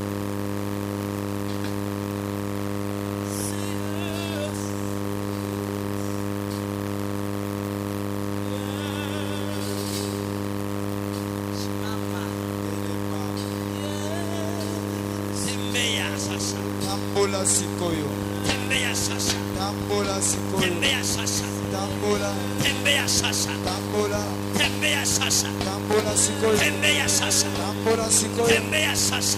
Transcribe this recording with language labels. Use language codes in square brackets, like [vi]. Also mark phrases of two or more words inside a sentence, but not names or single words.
[sw] Simama. [ln] Telema. [sw] Tembea sasa. [ln] Tambola sikoyo. [sw] Tembea sasa. [ln] Tambola sikoyo. [sw] Tembea sasa. [ln] Tambola. [sw] Tembea sasa. [ln] Tambola. [sw] Tembea sasa. [ln] Tambola sikoyo. [sw] Tembea sasa. [ln] Tambola sikoyo. [sw] Tembea sasa.